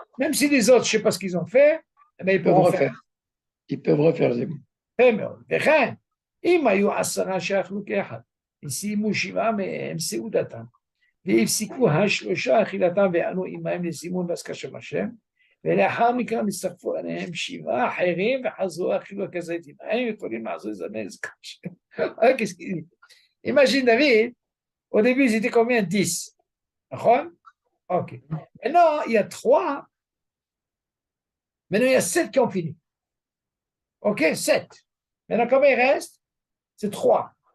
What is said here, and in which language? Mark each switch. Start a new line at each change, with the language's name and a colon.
French: Même si les autres, je ne sais pas ce qu'ils ont fait, mais ils peuvent refaire. Ils peuvent refaire Zimoun.
Hebrew: וכן, אם היו 10 שאכלו כאחד, וסיימו 7 מהם סעודתם, והפסיקו השלושה אכילתם וענו עמהם לזימון והזכר שם השם, ולאחר מכן הצטרפו עליהם 7 אחרים וחזרו אכילו כזית עמהם, יכולים לעזור לזמן הזכר שם.
French: Qu'est-ce qu'il dit? Imagine David, au début ils étaient combien? 10. נכון? Ok. Maintenant il y a 3. Maintenant il y a 7 qui ont fini. Ok, 7. Maintenant, combien il reste? C'est 3.